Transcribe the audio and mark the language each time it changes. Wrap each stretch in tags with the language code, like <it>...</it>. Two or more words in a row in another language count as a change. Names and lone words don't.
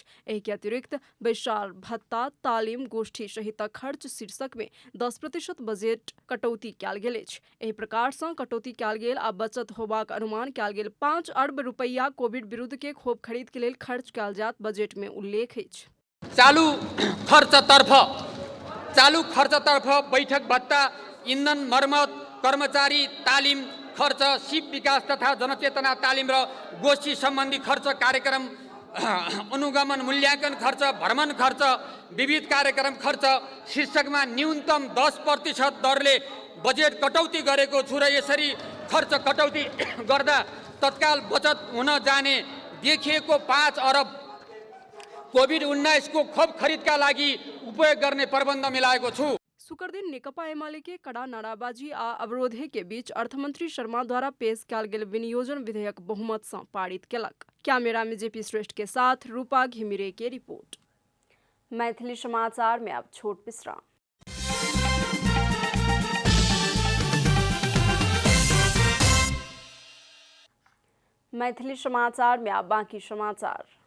<mai>एहि के अतिरिक्त बैसार, भत्ता, तालीम, गोष्ठी सहितक खर्च शीर्षक में 10% बजेट कटौती कयल गेल अछि। एहि प्रकार सँ कटौती कयल गेल आ बचत होबाक अनुमान कयल गेल 5 अरब रुपया कोविड विरुद्ध के खोप खरीद के लेल खर्च कयल जायत बजेट में उल्लेख अछि।</mai> <ne>चालू खर्चतर्फ बैठक भत्ता, ईंधन मर्मत, कर्मचारी तालिम खर्च, सिप विकास तथा जनचेतना तालिम र गोष्ठी सम्बन्धी खर्च, कार्यक्रम अनुगमन मूल्याङ्कन खर्च, भ्रमण खर्च, विविध कार्यक्रम खर्च शीर्षकमा न्यूनतम 10% दरले बजेट कटौती गरेको छु र यसरी खर्च कटौती गर्दा तत्काल बचत हुन जाने देखिएको 5 अरब कोभिड-19 को खोप खरिदका लागि उपयोग गर्ने प्रबन्ध मिलाएको छु।</ne> <mai>शुक्र दिन नेकपा एमाले के कड़ा नाराबाजी आ अवरोधे के बीच अर्थमंत्री शर्मा द्वारा पेश कयल गेल विनियोजन विधेयक बहुमत सँ पारित केलक। कैमरा में जेपी श्रेष्ठ के साथ रूपा घिमिरे की रिपोर्ट। मैथिली समाचार में अब छोट विश्राम। मैथिली समाचार में अब बाकी समाचार।</mai>